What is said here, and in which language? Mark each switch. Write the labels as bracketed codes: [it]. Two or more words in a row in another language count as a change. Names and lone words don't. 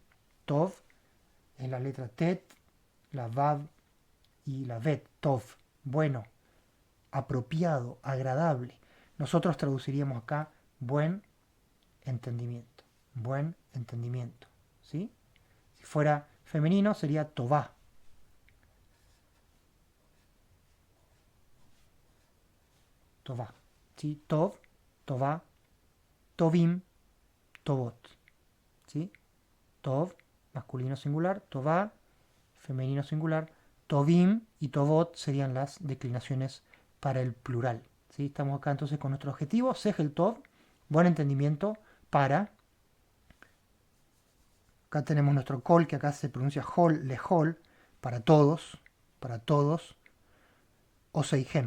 [es] Tov es la letra tet, la vav y la vet, tov, bueno, apropiado, agradable. Nosotros traduciríamos acá buen entendimiento, buen entendimiento, ¿sí? Si fuera femenino sería tová, tová, ¿sí? [he] טוב, טובה, טובים, טובות, ¿sí? [es] Tov, masculino singular, tová, femenino singular, tovim y tovot serían las declinaciones para el plural. ¿Sí? Estamos acá entonces con nuestro objetivo, [he] שכל טוב, [es] buen entendimiento para. Acá tenemos nuestro kol, que acá se pronuncia hol, lehol, para todos, oseihem.